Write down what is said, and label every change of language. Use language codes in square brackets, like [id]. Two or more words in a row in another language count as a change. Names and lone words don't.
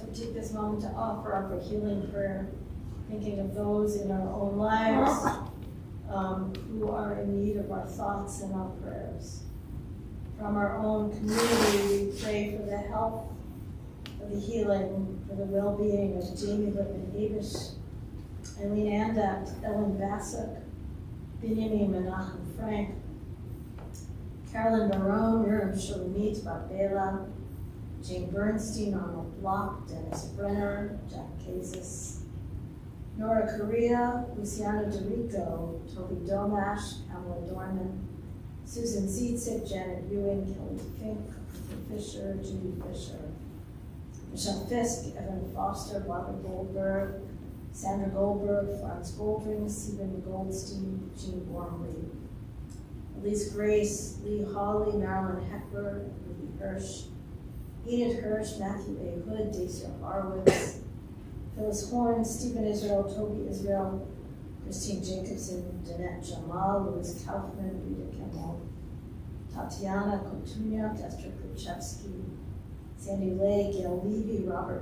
[en] We take this moment to offer up a healing prayer, thinking of those in our own lives who are in need of our thoughts and our prayers. From our own community, we pray for the health, for the healing, for the well-being of Jamie Lippman-Abish, Eileen Andact, Ellen Bassuk, Benjamin Menachem Frank, Carolyn Barone, Miriam Shulamit, Barbela, Jane Bernstein, Arnold Block, Dennis Brenner, Jack Kazis, Nora Correa, Luciano DeRico, Toby Domash, Pamela Dorman, Susan Zietzig, Janet Ewing, Kelly Fink, Ethan Fisher, Judy Fisher, Michelle Fisk, Evan Foster, Barbara Goldberg, Sandra Goldberg, Franz Goldring, Stephen Goldstein, Jean Wormley, Elise Grace, Lee Hawley, Marilyn Heckler, Ruby Hirsch, Enid Hirsch, Matthew A. Hood, Dacia Horowitz, Phyllis Horn, Stephen Israel, Toby Israel, Christine Jacobson, Danette Jamal, Louis Kaufman, Rita Kimmel, Tatiana Kotunia, Esther Kuchevsky, Sandy Lay, Gail Levy, Robert